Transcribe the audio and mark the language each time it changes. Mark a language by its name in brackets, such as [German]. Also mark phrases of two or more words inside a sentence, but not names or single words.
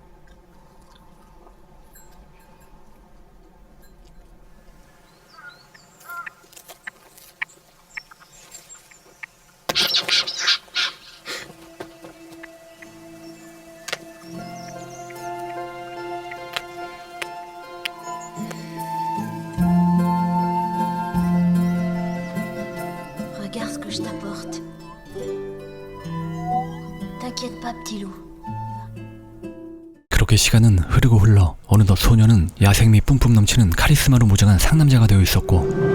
[French] Regarde ce que je t'apporte. T'inquiète pas, petit loup. [Korean] 그렇게 시간은 흐르고 흘러 어느덧 소녀는 야생미 뿜뿜 넘치는 카리스마로 무장한 상남자가 되어 있었고